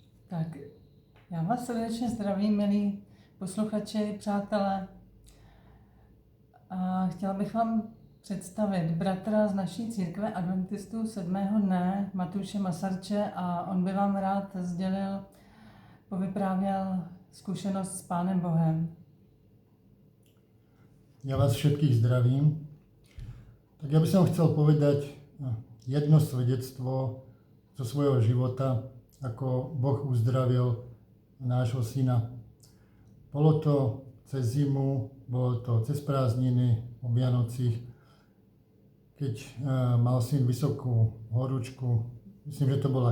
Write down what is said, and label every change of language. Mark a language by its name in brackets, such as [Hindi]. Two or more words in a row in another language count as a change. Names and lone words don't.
[Czech] Tak já vás srdečně zdravím, milí posluchači, přátelé. A chtěla bych vám představit bratra z naší církve adventistů 7. dne, Matúše Masarče, a on by vám rád sdělil, povyprávěl zkušenost s Pánem Bohem. [Slovak] Ja vás všetkých zdravím. Tak ja by som chcel povedať jedno svedectvo zo svojho života, ako Boh uzdravil nášho syna. Bolo to cez zimu, bolo to cez prázdniny, o Vianocích, keď mal syn vysokú horúčku, myslím, že to bola